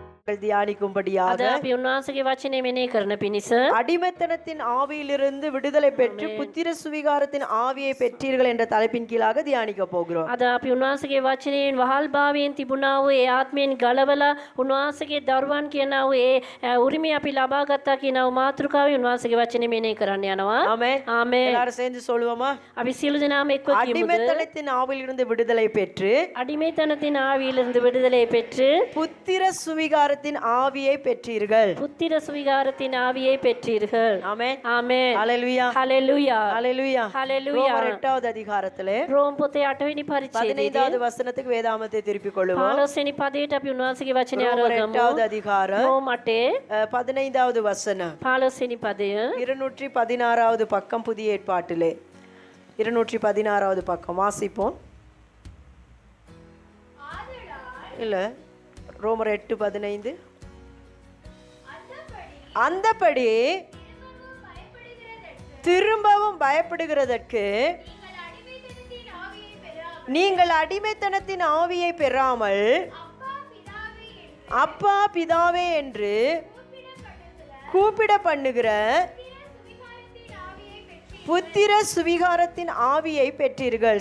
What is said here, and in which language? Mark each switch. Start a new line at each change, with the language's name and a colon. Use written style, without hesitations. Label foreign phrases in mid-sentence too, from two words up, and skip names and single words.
Tamil: தியானிக்கும்படியாக
Sinhala: අද අපි උන්වහන්සේගේ වචනේ මෙනෙහි කරන පිණිස
Tamil: அடிமைத்தனத்தின் ஆவியிலிருந்து விடுதலை பெற்று புத்திர சுவிகாரத்தின் ஆவியை பெற்றீர்கள் என்ற தலைப்பின் கீழாக தியானிக்க போகிறோம்.
Sinhala: අද අපි උන්වහන්සේගේ වචනයෙන් වහල් භාවයෙන් තිබුණා වූ ඒ ආත්මයෙන් ගලවලා උන්වහන්සේගේ දරුවන් කියනා වූ ඒ උරිමය අපි ලබා ගත්තා කියනා වූ මාතෘකාවේ උන්වහන්සේගේ වචනේ මෙනෙහි කරන්න යනවා.
Tamil: ஆமென்.
Sinhala: ආමේන්.
Tamil: எல்லாரும் சேர்ந்து சொல்லுவோமா?
Sinhala: අපි සියලු දෙනාම එක්ව කියමුද?
Tamil: அடிமைத்தனத்தின் ஆவியிலிருந்து விடுதலை பெற்று அடிமைத்தனத்தின் ஆவியிலிருந்து விடுதலை பெற்று புத்திர சுவிகாரத்தின் ஆவியை பெற்றீர்கள். புத்திர சுவிகாரத்தின் ஆவியை பெற்றீர்கள். ஆமென். ஆமென். ஹalleluya. ஹalleluya. ஹalleluya. ஹalleluya. ரோமர் 8வது அதிகாரத்திலே
Sinhala: ரோம் පොතේ 8 වෙනි පරිච්ඡේදයේ
Tamil: 15வது வசனத்துக்கு வேதாமத்தை திருப்பிக் கொள்வோம்.
Sinhala: 15 වෙනි පදයට අපි උන්වහන්සේගේ වචනය
Tamil: ரோமர்
Sinhala: අරගමු.
Tamil: 8வது அதிகாரம்
Sinhala: ரோம் 8
Tamil: 15வது வசனம்
Sinhala: 15 වෙනි පදය
Tamil: 216வது பக்கம் புதிய ஏற்பாட்டிலே 216வது பக்கம் வாசிப்போம். இல்ல ரோமர் 8:15 அந்தபடி திரும்பவும் பயப்படுகிறதற்கு நீங்கள் அடிமைத்தனத்தின் ஆவியை பெறாமல் அப்பா பிதாவே என்று கூப்பிட பண்ணுகிற புத்திர சுவிகாரத்தின் ஆவியை பெற்றீர்கள்.